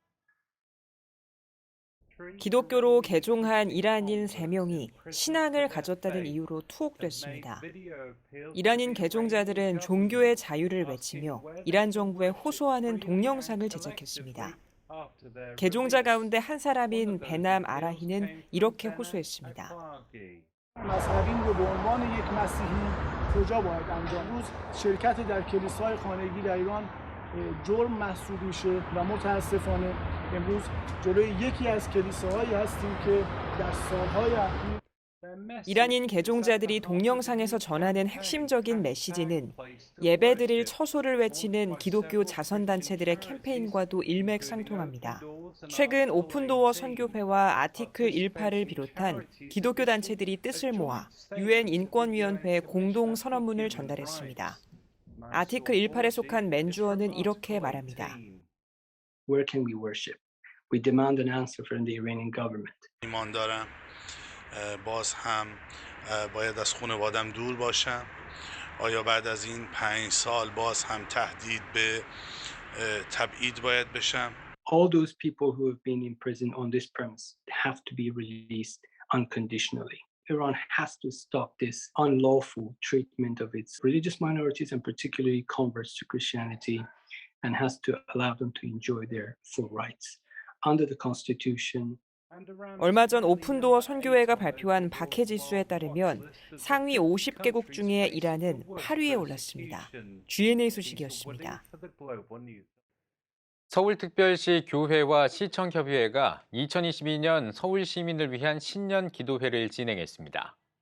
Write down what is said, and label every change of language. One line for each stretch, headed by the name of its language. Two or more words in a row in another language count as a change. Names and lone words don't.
Korean: 기독교로 개종한 이란인 3명이 신앙을 가졌다는 이유로 투옥됐습니다. 이란인 개종자들은 종교의 자유를 외치며 이란 정부에 호소하는 동영상을 제작했습니다. 개종자 가운데 한 사람인 베남 아라히는 이렇게 호소했습니다.
Persian: مذهبی رو به عنوان یک مسیحی کجا باید انجام روز شرکت در کلیسای خانگی در ایران جرم محسوب میشه و متاسفانه امروز جلوی یکی از کلیساهایی هستیم که در سالهای اخیر
Korean: 이란인 개종자들이 동영상에서 전하는 핵심적인 메시지는 예배드릴 처소를 외치는 기독교 자선단체들의 캠페인과도 일맥상통합니다. 최근 오픈도어 선교회와 아티클 18을 비롯한 기독교 단체들이 뜻을 모아 UN 인권위원회에 공동 선언문을 전달했습니다. 아티클 18에 속한 맨주어는 이렇게 말합니다.
English: Where can we worship? We demand an answer from the Iranian government.
Persian: باز هم باید از خانواده‌ام دور باشم. آیا بعد از این 5 سال باز هم تهدید به تبعید باید بشم؟
English: All those people who have been in prison on this premise have to be released unconditionally. Iran has to stop this unlawful treatment of its religious minorities and particularly converts to Christianity and has to allow them to enjoy their full rights. Under the Constitution,
Korean: 얼마 전 오픈도어 선교회가 발표한 박해 지수에 따르면 상위 50개국 중에 이란은 8위에 올랐습니다. GNA 소식이었습니다. 서울특별시 교회와 시청협의회가 2022년 서울 시민을 위한 신년 기도회를 진행했습니다.